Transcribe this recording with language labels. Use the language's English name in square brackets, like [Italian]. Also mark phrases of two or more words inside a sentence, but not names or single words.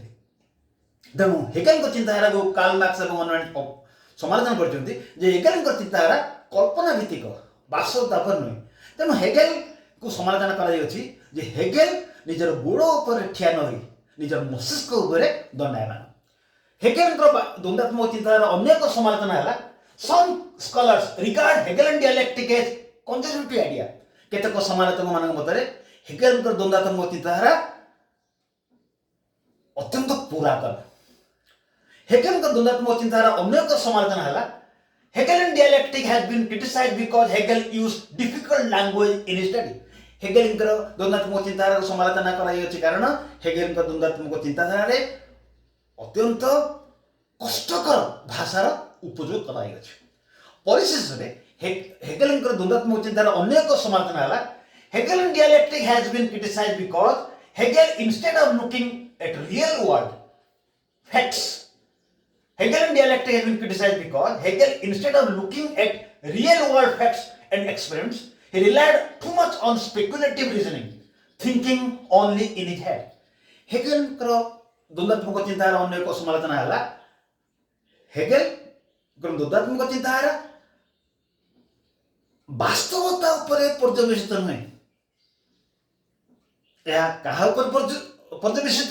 [Odia] ତେଣୁ ହେଗେଲଙ୍କ ଚିନ୍ତାଧାରାକୁ କାର୍ଲ ମାର୍କ୍ସ ଏବଂ ଅନ୍ୟମାନେ ସମାଲୋଚନା କରିଛନ୍ତି ଯେ ହେଗେଲଙ୍କ ଚିନ୍ତାଧାରା କଳ୍ପନା ଭିତ୍ତିକ, ବାସ୍ତବତା ଉପରେ ନୁହେଁ। ତେଣୁ ହେଗେଲକୁ ସମାଲୋଚନା କରାଯାଇଅଛି ଯେ ହେଗେଲ ନିଜର ଗୋଡ଼ ଉପରେ ଠିଆ ନ ହୋଇ ନିଜର ମସ୍ତିଷ୍କ ଉପରେ ଦଣ୍ଡାୟମାନ। ହେଗେଲଙ୍କର ଦ୍ୱନ୍ଦାତ୍ମକ ଚିନ୍ତାଧାରାର ଅନ୍ୟ ଏକ ସମାଲୋଚନା ହେଲା [English] some scholars regard Hegelian dialectic as conservative idea. [Odia] କେତେକ ସମାଲୋଚକମାନଙ୍କ ମତରେ ହେଗେଲଙ୍କର ଦ୍ୱନ୍ଦାତ୍ମକ ଚିନ୍ତାଧାରା ଅତ୍ୟନ୍ତ ପୁରାତନ। ହେଗେଲଙ୍କର ଦ୍ୱନ୍ଦାତ୍ମକ ଚିନ୍ତାଧାରା ଅନ୍ୟ ଏକ ସମାଲୋଚନା ହେଲା [English] Hegelian dialectic has been criticized because Hegel used difficult language in his study. [Odia] ହେଗେଲଙ୍କର ଦ୍ୱନ୍ଦାତ୍ମକ ଚିନ୍ତାଧାରାର ସମାଲୋଚନା କରାଯାଇଅଛି କାରଣ ହେଗେଲଙ୍କ ଦ୍ୱନ୍ଦାତ୍ମକ ଚିନ୍ତାଧାରାରେ ଅତ୍ୟନ୍ତ କଷ୍ଟକର ଭାଷାର ଉପଯୋଗ କରାଯାଇଅଛି। ପରିଶେଷରେ ହେଗେଲଙ୍କର ଦ୍ୱନ୍ଦାତ୍ମକ ଚିନ୍ତାର ଅନ୍ୟ ଏକ ସମାଲୋଚନା ହେଲା [English] Hegelian dialectic has been criticized because Hegel, instead of looking at real world facts, Hegelian dialectic has been criticized because Hegel, instead of looking at real world facts and experiments, he relied too much on speculative reasoning, thinking only in his head. [Odia] ହେଗେଲଙ୍କର ଦ୍ୱନ୍ଦାତ୍ମକ ଚିନ୍ତାର ଅନ୍ୟ ଏକ ସମାଲୋଚନା ହେଲା ହେଗେଲଙ୍କର ଦ୍ୱନ୍ଦାତ୍ମକ ଚିନ୍ତାଧାରା ବାସ୍ତବତା ଉପରେ ପର୍ଯ୍ୟବେସିତ ନୁହେଁ। ଏହା କାହା ଉପରେ ପର୍ଯ୍ୟବେସିତ?